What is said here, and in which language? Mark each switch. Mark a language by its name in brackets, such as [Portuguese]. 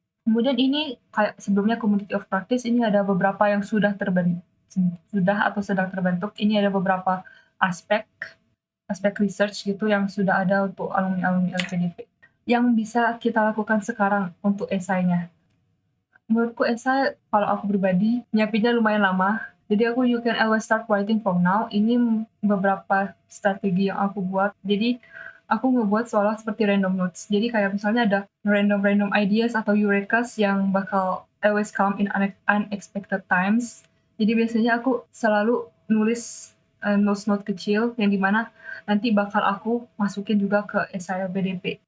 [Indonesian] Kemudian ini kayak sebelumnya community of practice, ini ada beberapa yang sudah atau sedang terbentuk. Ini ada beberapa aspek research gitu yang sudah ada untuk alumni-alumni LPDP. Yang bisa kita lakukan sekarang untuk esainya. Menurutku esai kalau aku pribadi nyiapinnya lumayan lama. [English] Jadi you can always start writing from now. [Indonesian] Ini beberapa strategi yang aku buat. Jadi aku ngebuat seolah seperti random notes. Jadi kayak misalnya ada random ideas atau eurekas yang bakal [English] always come in unexpected times. [Indonesian] Jadi biasanya aku selalu nulis notes-notes kecil yang dimana nanti bakal aku masukin juga ke esai LPDP.